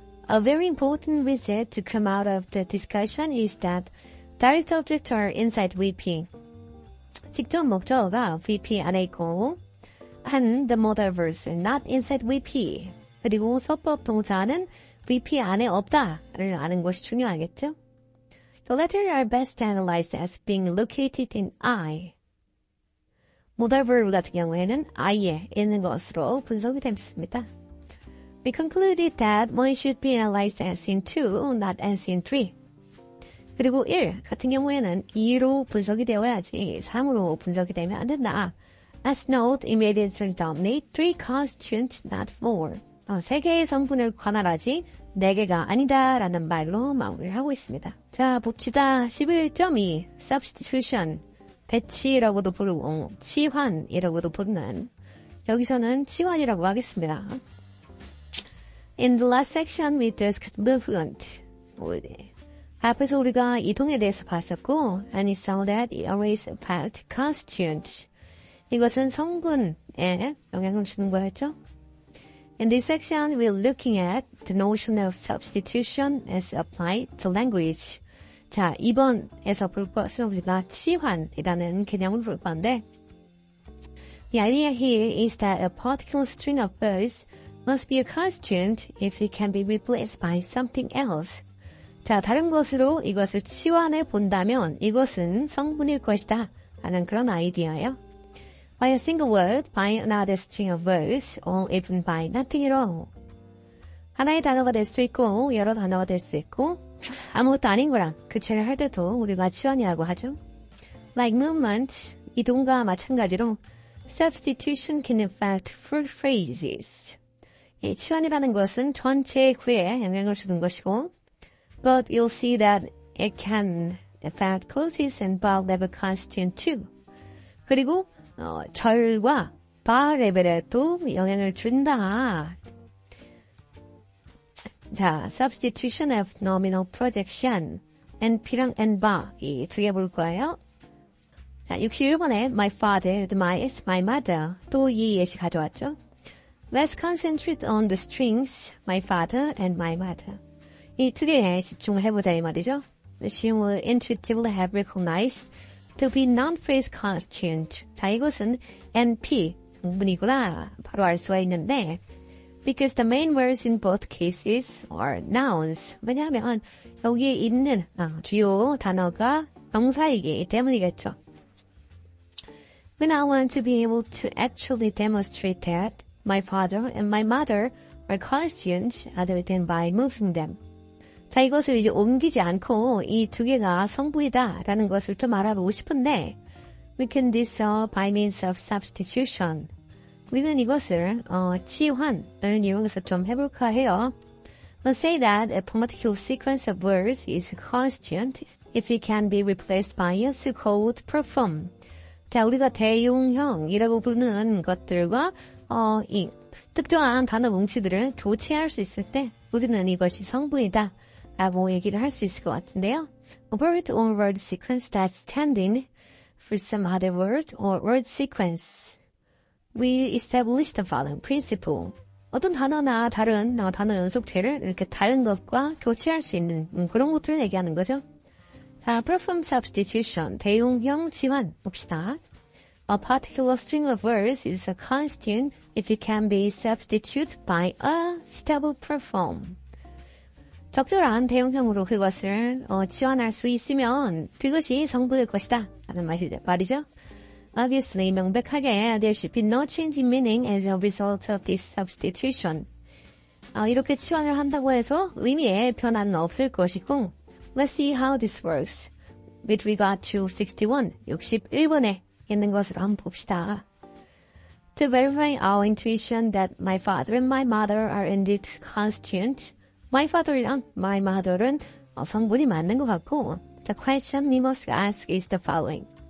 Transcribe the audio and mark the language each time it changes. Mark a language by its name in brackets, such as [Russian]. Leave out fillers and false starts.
[English] A very important result to come out of the discussion is that direct objects are inside VP. [Korean] 직접 목적어가 VP 안에 있고 [English] and the modal verbs are not inside VP. [Korean] 그리고 서법 동사는 VP 안에 없다를 아는 것이 중요하겠죠. [English] The latter are best analyzed as being located in I. [Korean] modal verb 같은 경우에는 I에 있는 것으로 분석이 됩니다. [English] We concluded that one should be analyzed as in 2, not as in 3. [Korean] 그리고 1 같은 경우에는 2로 분석이 되어야지 3으로 분석이 되면 안 된다. [English] As note, immediately dominate 3 constituents, not 4. [Korean] 3개의 성분을 관할하지 4개가 아니다 라는 말로 마무리를 하고 있습니다. 자, 봅시다. 11.2 substitution, 배치라고도 부르고 치환이라고도 부르는 여기서는 치환이라고 하겠습니다. [English] In the last section we discussed movement. [Korean] 앞에서 우리가 이동에 대해서 봤었고 [English] and we saw that it always affects constituents. [Korean] 이것은 성분에 영향을 주는 거였죠. [English] In this section, we're looking at the notion of substitution as applied to language. [Korean] 자, 이번에서 볼 것은 우리가 치환이라는 개념을 볼 건데 [English] The idea here is that a particular string of words must be a constituent if it can be replaced by something else. [Korean] 자, 다른 것으로 이것을 치환해 본다면 이것은 성분일 것이다 하는 그런 아이디어예요. [English] By a single word, by another string of words, or even by nothing at all. [Korean] 하나의 단어가 될 수 있고 여러 단어가 될 수 있고 아무것도 아닌 거랑 교체를 할 때도 우리가 치환이라고 하죠. [English] Like movement, [Korean] 이동과 마찬가지로 [English] substitution can affect full phrases. [Korean] 이 치환이라는 것은 전체의 구에 영향을 주는 것이고 [English] But you'll see that it can affect clauses and bar level constituent too. [Korean] 그리고 절과 바 레벨에도 영향을 준다. 자, [English] substitution of nominal projection, [Korean] NP랑 NBA 이 두 개 볼 거예요. 자, 61번에 [English] my father, my is my mother [Korean] 또 이 예시 가져왔죠. [English] Let's concentrate on the strings my father and my mother. [Korean] 이 두 개에 집중해보자 이 말이죠. [English] She will intuitively have recognized to be non-phrase constituent. [Korean] 자, 이것은 NP 성분이구나 바로 알 수가 있는데 [English] because the main words in both cases are nouns. [Korean] 왜냐하면 여기에 있는 주요 단어가 명사이기 때문이겠죠. [English] When I want to be able to actually demonstrate that my father and my mother are constituents other than by moving them. [Korean] 자, 이것을 이제 옮기지 않고 이 두 개가 성분이다라는 것을 또 말해보고 싶은데 [English] we can do so by means of substitution. [Korean] 우리는 이것을 치환을 이용해서 좀 해볼까 해요. [English] Let's say that a particular sequence of words is a constituent if it can be replaced by a so-called proform. [Korean] 자, 우리가 대용형이라고 부르는 것들과 이 특정한 단어 뭉치들을 교체할 수 있을 때 우리는 이것이 성분이다 라고 얘기를 할 수 있을 것 같은데요. [English] A word or word sequence that's standing for some other word or word sequence. We establish the following principle. [Korean] 어떤 단어나 다른 단어 연속체를 이렇게 다른 것과 교체할 수 있는 그런 것들을 얘기하는 거죠. 자, proform substitution, 대용형 치환 봅시다. [English] A particular string of words is a constituent if it can be substituted by a stable proform. [Korean] 적절한 대용형으로 그것을 치환할 수 있으면 그것이 성분일 것이다 라는 말이죠. [English] Obviously, [Korean] 명백하게 [English] there should be no change in meaning as a result of this substitution. [Korean] 이렇게 치환을 한다고 해서 의미에 변화는 없을 것이고 [English] Let's see how this works. With regard to 61, [Korean] 61번에 있는 것으로 한번 봅시다. [English] To verify our intuition that my father and my mother are indeed constituent, [Korean] my father이랑 my mother은 성분이 맞는 것 같고, [English] the question we must ask is the following.